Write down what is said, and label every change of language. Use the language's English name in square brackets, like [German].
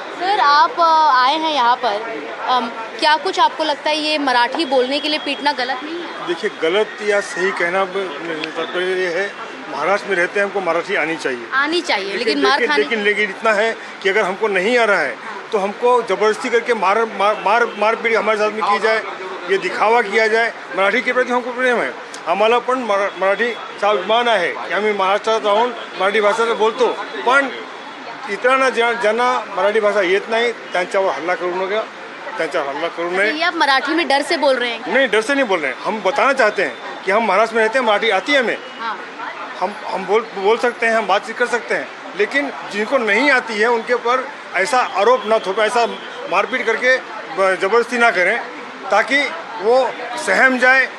[Hindi] Sir, आप आए हैं यहाँ पर, क्या कुछ आपको लगता है ये मराठी बोलने के लिए पीटना गलत नहीं है? देखिए, गलत या सही कहना ये है, महाराष्ट्र में रहते हैं, हमको मराठी आनी चाहिए, लेकिन मार खाने लेकिन इतना है कि अगर हमको नहीं आ रहा है तो हमको ज़बरदस्ती करके मारपीट हमारे साथ में की जाए, ये दिखावा किया जाए। मराठी के प्रति हमको प्रेम [Marathi] आहे, आम्हाला पण मराठीचा अभिमान आहे की आम्ही महाराष्ट्रात राहून मराठी भाषा बोलतो, पण इतरांना ज्यांना मराठी भाषा येत नाही त्यांच्यावर हल्ला करू नका, त्यांच्यावर हल्ला करू नये। [Hindi] ये आप मराठी में डर से बोल रहे हैं? नहीं, डर से नहीं बोल रहे हैं, हम बताना चाहते हैं कि हम महाराष्ट्र में रहते हैं, मराठी आती है हमें। हाँ। हम बोल सकते हैं, हम बातचीत कर सकते हैं, लेकिन जिनको नहीं आती है उनके ऊपर ऐसा आरोप ना थोपे, ऐसा मारपीट करके ज़बरदस्ती ना करें, ताकि वो सहम जाए।